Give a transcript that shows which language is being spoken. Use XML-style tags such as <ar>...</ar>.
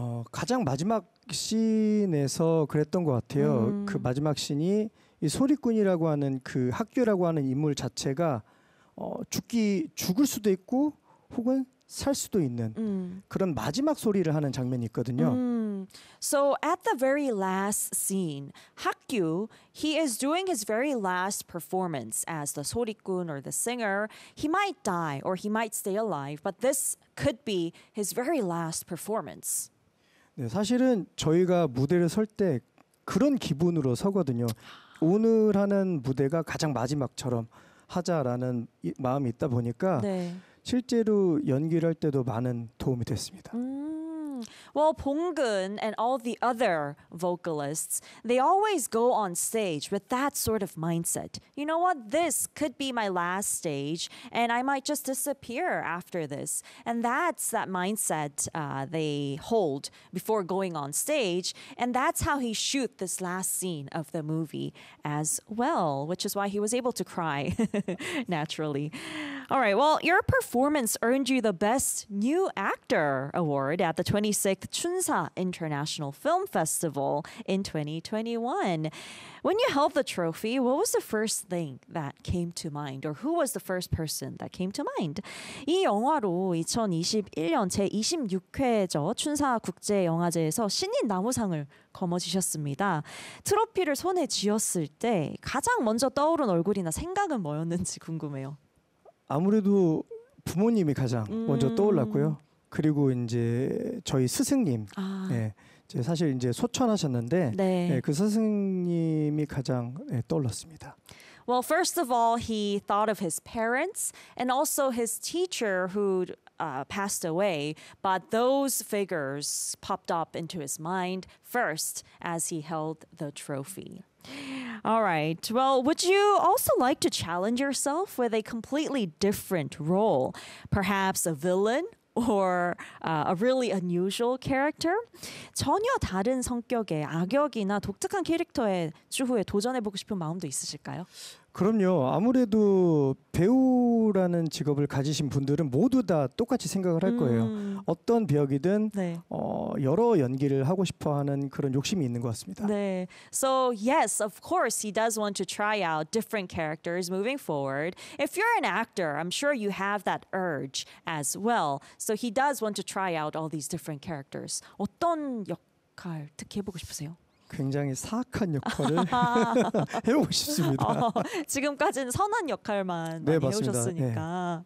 <ko>가장 마지막 씬에서 그랬던 것 같아요. 그 마지막 씬이 이 소리꾼이라고 하는 그 학규라고 하는 인물 자체가 죽을 수도 있고 혹은 살 수도 있는 그런 마지막 소리를 하는 장면이 있거든요.</ko> <en>So at the very last scene, Hakyu, he is doing his very last performance as the 소리꾼 or the singer. He might die or he might stay alive, but this could be his very last performance.</en> <ko>네, 사실은 저희가 무대를 설 때 그런 기분으로 서거든요. 오늘 하는 무대가 가장 마지막처럼 하자라는 마음이 있다 보니까 네. 실제로 연기를 할 때도 많은 도움이 됐습니다.</ko> <en>Well, 봉근 and all the other vocalists, they always go on stage with that sort of mindset. You know what? This could be my last stage and I might just disappear after this. And that's that mindset they hold before going on stage. And that's how he shoot this last scene of the movie as well, which is why he was able to cry naturally. All right. Well, your performance earned you the Best New Actor Award at the 26th Chunsa International Film Festival in 2021. When you held the trophy, what was the first thing that came to mind? Or who was the first person that came to mind?</en> <ko>이 영화로 2021년 제26회죠. 춘사 국제영화제에서 신인 나무상을 거머쥐셨습니다. 트로피를 손에 쥐었을 때 가장 먼저 떠오른 얼굴이나 생각은 뭐였는지 궁금해요. 아무래도 부모님이 가장 먼저 떠올랐고요. 그리고 이제 저희 스승님, 네, 사실 이제 소천하셨는데 네. 네, 그 스승님이 가장 네, 떠올랐습니다.</ko> <en>Well, first of all, he thought of his parents and also his teacher who passed away. But those figures popped up into his mind first as he held the trophy. All right. Well, would you also like to challenge yourself with a completely different role? Perhaps a villain or a really unusual character?</en> <ko>전혀 다른 성격의 악역이나 독특한 캐릭터에 추후에 도전해보고 싶은 마음도 있으실까요? 그럼요. 아무래도 배우라는 직업을 가지신 분들은 모두 다 똑같이 생각을 할 거예요. 어떤 배역이든 네. 여러 연기를 하고 싶어하는 그런 욕심이 있는 것 같습니다.</ko> <en>네. So yes, of course, he does want to try out different characters moving forward. If you're an actor, I'm sure you have that urge as well. So he does want to try out all these different characters.</en> <ko>어떤 역할 특히 해보고 싶으세요? 굉장히 사악한 역할을 해보고 싶습니다. 지금까지는 선한 역할만 네, 해오셨으니까.</ko>